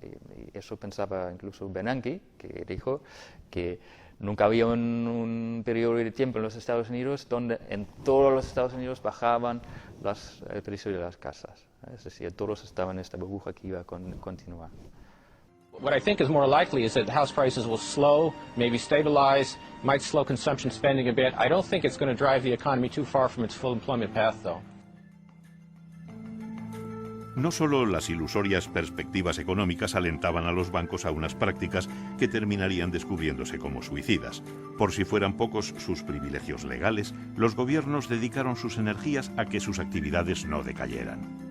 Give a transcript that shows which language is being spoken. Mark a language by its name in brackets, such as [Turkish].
[Spanish] Y eso pensaba incluso Bernanke, que dijo que nunca había un periodo de tiempo en los Estados Unidos donde en todos los Estados Unidos bajaban el precio de las casas. Es decir, todos estaban en esta burbuja que iba a continuar. [English] What I think is more likely is that house prices will slow, maybe stabilize, might slow consumption spending a bit. I don't think it's going to drive the economy too far from its full employment path, though. [Spanish] No solo las ilusorias perspectivas económicas alentaban a los bancos a unas prácticas que terminarían descubriéndose como suicidas. Por si fueran pocos sus privilegios legales, los gobiernos dedicaron sus energías a que sus actividades no decayeran.